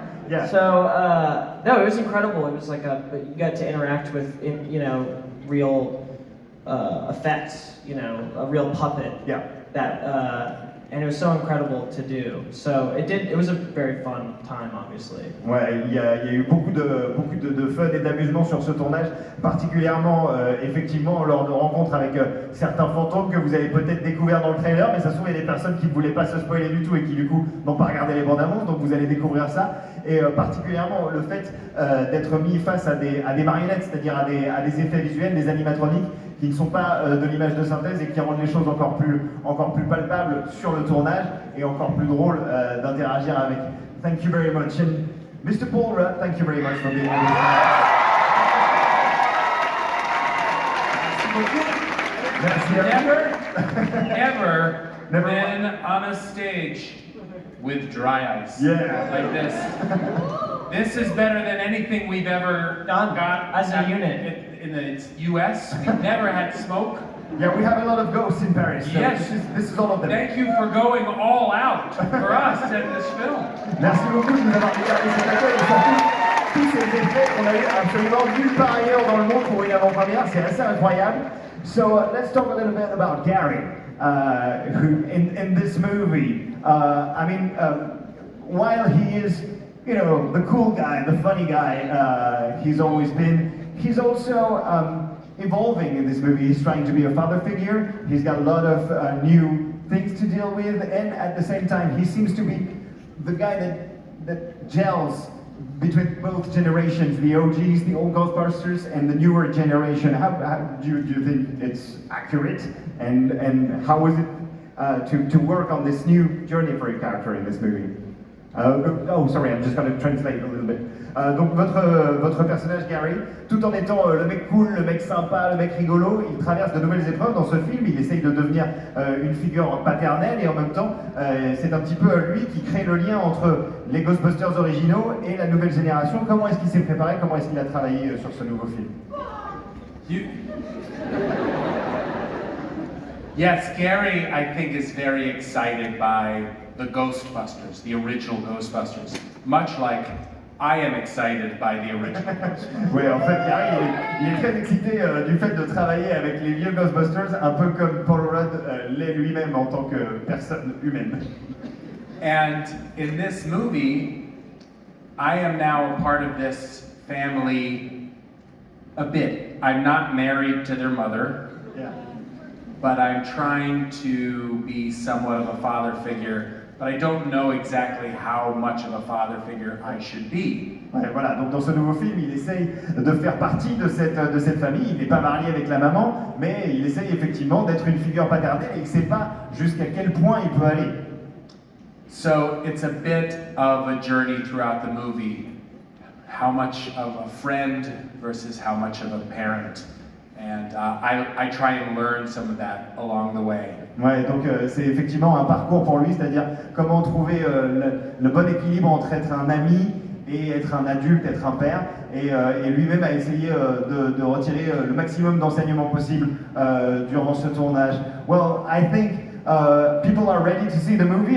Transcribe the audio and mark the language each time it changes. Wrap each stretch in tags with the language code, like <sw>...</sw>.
<en>Yeah. So, no, it was incredible. It was like you got to interact with, real effects, a real puppet. Yeah. And it was so incredible to do. So it was a very fun time, obviously.</en> <fr>Ouais, il y a eu beaucoup de fun et d'amusement sur ce tournage, particulièrement effectivement lors de rencontres avec certains fantômes que vous avez peut-être découvert dans le trailer, mais ça se trouve il y a des personnes qui ne voulaient pas se spoiler du tout et qui du coup n'ont pas regardé les bandes annonces, donc vous allez découvrir ça. Et particulièrement le fait d'être mis face à des marionnettes, c'est-à-dire à des effets visuels, des animatroniques, qui ne sont pas de l'image de synthèse et qui rendent les choses encore plus palpables sur le tournage et encore plus drôles d'interagir avec.</fr> <en>Thank you very much. And Mr. Paul Rudd, thank you very much for being with us. Never been on a stage with dry ice. Yeah. Like this. This is better than anything we've ever got as a unit. In the US. We've never had smoke. Yeah, we have a lot of ghosts in Paris. So Yes. This is all of them. Thank you for going all out for us in this film.</en> <fr>Merci beaucoup de nous avoir regardé cet accueil et surtout tous ces effets qu'on a eu absolument nulle part ailleurs dans le monde pour une avant-première, c'est assez incroyable.</fr> <en>So let's talk a little bit about Gary, who in this movie, while he is, the cool guy, the funny guy he's always been, he's also evolving in this movie. He's trying to be a father figure. He's got a lot of new things to deal with, and at the same time, he seems to be the guy that gels between both generations, the OGs, the old Ghostbusters, and the newer generation. How do you think it's accurate, and how to work on this new journey for your character in this movie? Oh, sorry, I'm just going to translate a little bit.</en> <fr>Donc votre personnage Gary, tout en étant le mec cool, le mec sympa, le mec rigolo, il traverse de nouvelles épreuves dans ce film. Il essaye de devenir une figure paternelle et en même temps, c'est un petit peu lui qui crée le lien entre les Ghostbusters originaux et la nouvelle génération. Comment est-ce qu'il s'est préparé? Comment est-ce qu'il a travaillé sur ce nouveau film?</fr> <en>Yes, Gary, I think, is very excited by the Ghostbusters, the original Ghostbusters, much like I am excited by the original Ghostbusters.</en> <fr>Oui, en fait, Gary, il est très excité du fait de travailler avec les vieux Ghostbusters, un peu comme Paul Rudd l'est lui-même en tant que personne humaine.</fr> <en>And in this movie, I am now a part of this family a bit. I'm not married to their mother. Yeah. But I'm trying to be somewhat of a father figure, but I don't know exactly how much of a father figure I should be.</en> <fr>Ouais, voilà, donc dans ce nouveau film, il essaye de faire partie de cette famille. Il n'est pas marié avec la maman, mais il essaye effectivement d'être une figure paternelle et il ne sait pas jusqu'à quel point il peut aller.</fr> <en>So it's a bit of a journey throughout the movie. How much of a friend versus how much of a parent. And I try and learn some of that along the way.</en> <fr>Ouais, donc c'est effectivement un parcours pour lui, c'est-à-dire comment trouver le bon équilibre entre être un ami et être un adulte, être un père, et lui-même a essayé de retirer le maximum d'enseignements possibles durant ce tournage.</fr> <en>Well, I think people are ready to see the movie.</en>